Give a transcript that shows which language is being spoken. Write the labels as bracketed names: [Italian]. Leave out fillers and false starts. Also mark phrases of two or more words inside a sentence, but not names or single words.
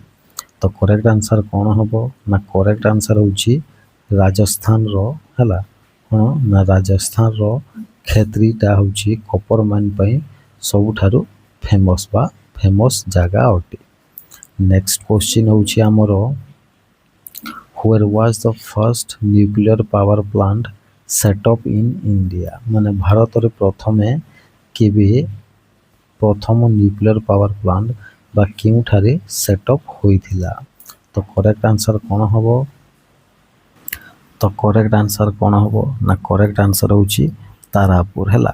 [Odia] ତ [English] correct answer [Odia] କ'ଣ ହେବ ନା [English] correct answer [Odia] ହେଉଛି ରାଜସ୍ଥାନର ହେଲା କ'ଣ ନା ରାଜସ୍ଥାନର କ୍ଷେତ୍ରୀଟା ହେଉଛି [English] copper mine [Odia] ପାଇଁ ସବୁଠାରୁ ଫେମସ୍ ବା ଫେମସ୍ ଜାଗା ଅଟେ। [English] next question [Odia] ହେଉଛି ଆମର [English] where was the first nuclear power plant set up in India? [Odia] ମାନେ ଭାରତରେ ପ୍ରଥମେ କେବେ ପ୍ରଥମ [English] nuclear power plant [Odia] ବା କେଉଁଠାରେ ସେଟଅପ୍ ହୋଇଥିଲା? ତ [English] correct answer [Odia] କ'ଣ ହେବ? ତ [English] correct answer [Odia] କ'ଣ ହେବ ନା [English] correct answer [Odia] ହେଉଛି ତାରାପୁର ହେଲା।